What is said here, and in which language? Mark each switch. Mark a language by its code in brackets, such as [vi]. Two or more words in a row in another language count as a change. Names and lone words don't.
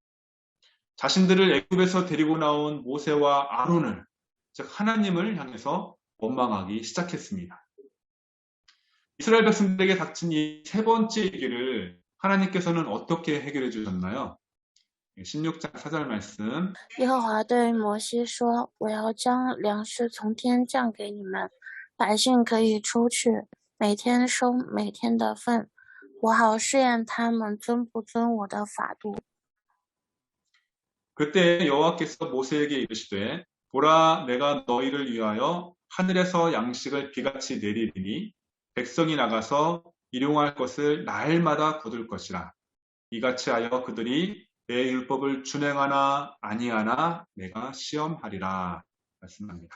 [ko] 자신들을 애굽에서 데리고 나온 모세와 아론을, 즉 하나님을 향해서 원망하기 시작했습니다. 이스라엘 백성들에게 닥친 이 세 번째 위기를 하나님께서는 어떻게 해결해 주셨나요? 16장 4절 말씀 [zh] 耶和华对摩西说：“我要将粮食从天降给你们，百姓可以出去，每天收每天的份，我好试验他们遵不遵我的法度。” [ko] 그때 여호와께서 모세에게 이르시되 보라 내가 너희를 위하여 하늘에서 양식을 비같이 내리리니 백성이 나가서 일용할 것을 날마다 거둘 것이라. 이같이 하여 그들이 내 율법을 준행하나 아니하나 내가 시험하리라 말씀합니다.